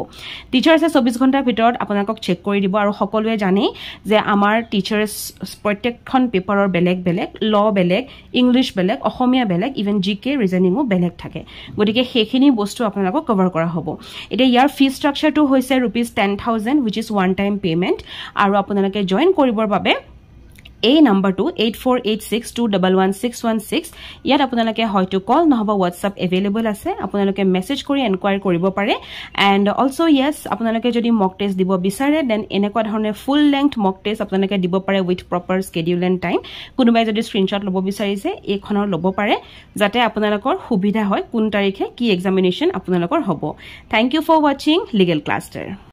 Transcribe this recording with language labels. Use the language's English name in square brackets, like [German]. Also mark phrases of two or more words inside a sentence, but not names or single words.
[Assamese] টিচাৰছে 24 ঘণ্টাৰ ভিতৰত আপোনালোকক চেক কৰি দিব আৰু সকলোৱে জানে যে আমাৰ টিচাৰছ প্ৰত্যেকখন পেপাৰৰ বেলেগ বেলেগ ল বেলেগ ইংলিশ বেলেগ অসমীয়া বেলেগ [English] even GK reasoningও [Assamese] বেলেগ থাকে গতিকে হেখিনি বস্তু আপোনালোকক কভাৰ কৰা হ'ব এতিয়া ইয়াৰ [English] fee structureটো [Assamese] হৈছে ₹10,000 [English] which is one time payment [Assamese] আৰু আপোনালোকে জয়েন কৰিবৰ বাবে এই নম্বৰটো 8486211616 ইয়াত আপোনালোকে হয়তো কল নহবা WhatsApp এভেইলেবল আছে আপোনালোকে মেসেজ কৰি এনকুৱাৰি কৰিব পাৰে [English] and also yes [Assamese] আপোনালোকে যদি [English] mock test [Assamese] দিব বিচাৰে দেন এনেকুৱা ধৰণে [English] full length mock test [Assamese] আপোনালোকে দিব পাৰে [English] with proper schedule and time [Assamese] কোনোবাই যদি স্ক্ৰিনশ্বট ল'ব বিচাৰিছে এইখনৰ ল'ব পাৰে যাতে আপোনালোকৰ সুবিধা হয় কোন তাৰিখে কি এক্সামিনেশন আপোনালোকৰ হ'ব [English] thank you for watching legal cluster